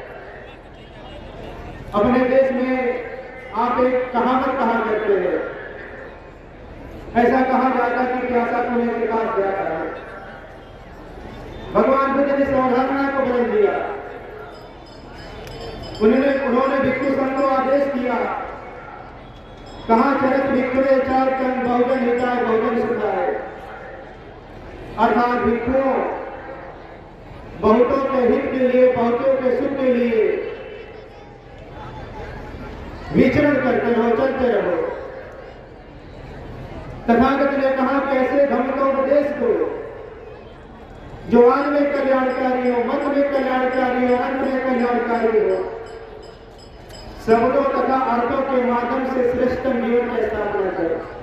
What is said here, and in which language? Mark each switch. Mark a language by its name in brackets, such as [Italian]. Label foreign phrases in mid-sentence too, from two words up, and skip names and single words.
[Hindi] अपने देश में आप एक कहावत कहा करते हैं, ऐसा कहा जाता कि प्यासा कुएं के पास जाता है। भगवान बुद्ध ने अवधारणा को बदल दिया। उन्होंने भिक्षु संघ को आदेश किया, कहा [Pali] चरत भिक्षुवे चार कन बहुजन हिताय बहुजन सुखाय। [Hindi] अर्थात भिक्षुओं बहुतों के हित के लिए, बहुतों के सुख के लिए विचरण करते रहो, चलते रहो। तथागत ने कहा कि ऐसे धम्मोपदेश को जो आज में कल्याणकारी हो, मत में कल्याणकारी हो, अंत में कल्याणकारी हो, शब्दों तथा अर्थों के माध्यम से श्रेष्ठ जीवन की स्थापना करो।